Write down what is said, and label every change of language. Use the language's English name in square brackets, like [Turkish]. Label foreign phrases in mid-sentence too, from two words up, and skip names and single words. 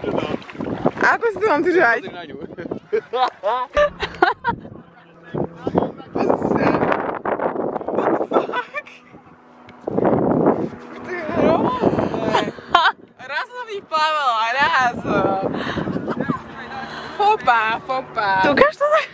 [Slovak] Ako si to mám držať? Pozri na ňu. Pozri sa. [English] What the fuck? [Slovak] To je hrozné. Raz som vyplávala, raz. Fopa. Tu ukáž to tak?